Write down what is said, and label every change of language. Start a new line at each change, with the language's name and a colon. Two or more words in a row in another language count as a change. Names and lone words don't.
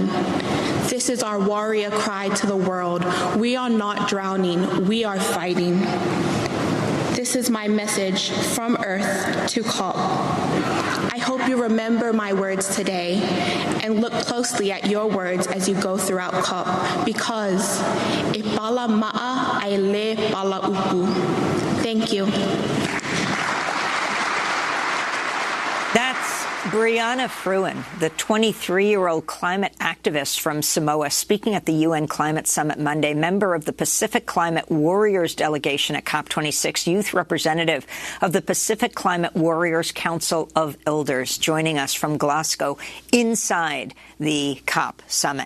English: This is our warrior cry to the world. We are not drowning, we are fighting. This is my message from Earth to COP. I hope you remember my words today and look closely at your words as you go throughout COP, because
Samoan: e pala ma'a ai le pala upu.
English: Thank you. That's Brianna Fruean, the 23-year-old climate activist from Samoa, speaking at the UN Climate Summit Monday, member of the Pacific Climate Warriors delegation at COP26, youth representative of the Pacific Climate Warriors Council of Elders, joining us from Glasgow inside the COP Summit.